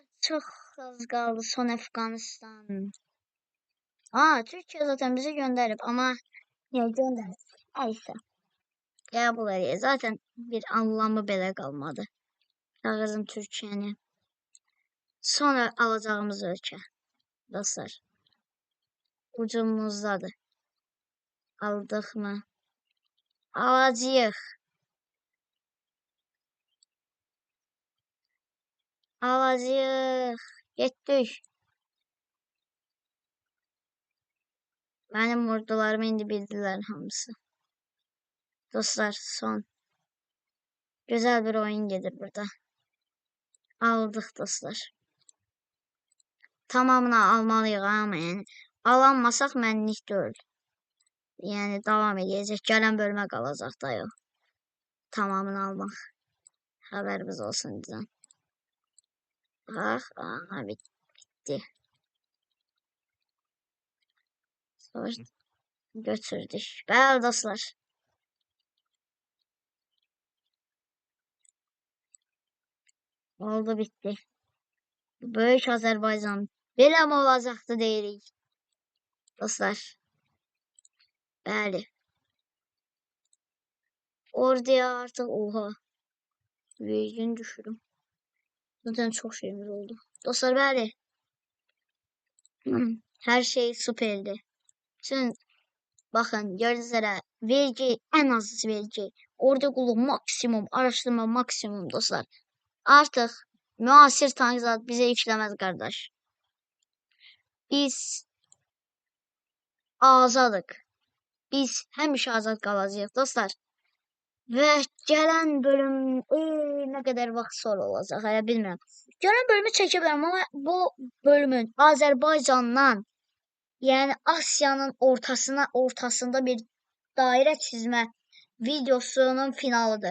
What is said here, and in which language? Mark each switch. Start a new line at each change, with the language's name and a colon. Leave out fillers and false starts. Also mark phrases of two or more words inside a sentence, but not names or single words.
Turkish: Çok az kaldı son Afganistan. Türkiye zaten bizi gönderip ama niye gönderdi? Neyse.
Azerbaijani: Qəbul edək.
Turkish: Zaten bir anlamı belə qalmadı.
Azerbaijani: Kağızım Türkiyəni. Sonra alacağımız ölkə. Dostlar. Ucumuzdadır. Aldıq mı? Alacağıq. Alacağıq. Getdik.
Turkish: Benim ordularımı indi bildiler hamısı. Dostlar son. Güzel bir oyun gelir burada. Aldık dostlar. Tamamını almalıyıq ama yani.
Azerbaijani: Alanmasak mənlik deyil. Yani devam edəcək. Gələn bölmə qalacaq da yox. Tamamını almaq.
Turkish: Haberimiz olsun bizden. Bitti. Savaş götürdük.
Azerbaijani: Bəli dostlar. Oldu bitti. Böyük Azerbaycan. Belə mi olacaqdı deyirik. Dostlar. Bəli.
Turkish: Orduya artık oha. Vergini düşürüm. Zaten çok şeyimiz oldu. Dostlar bəli. Her şey süperdi. Şimdi bakın gördüğünüz üzere vergi en az vergi. Orada kulu maksimum. Araştırma maksimum dostlar. Artık Müasir tankzat bize işlemez kardeş.
Azerbaijani: Biz azadıq. Biz həmişə azad qalacağıq dostlar. Və gələn bölüm nə qədər vaxt sonra olacaq, hələ bilmirəm. Gələn bölümü çəkə bilərəm, amma bu bölümün Azərbaycandan, yəni Asiyanın ortasında bir dairə çizmə videosunun finalıdır.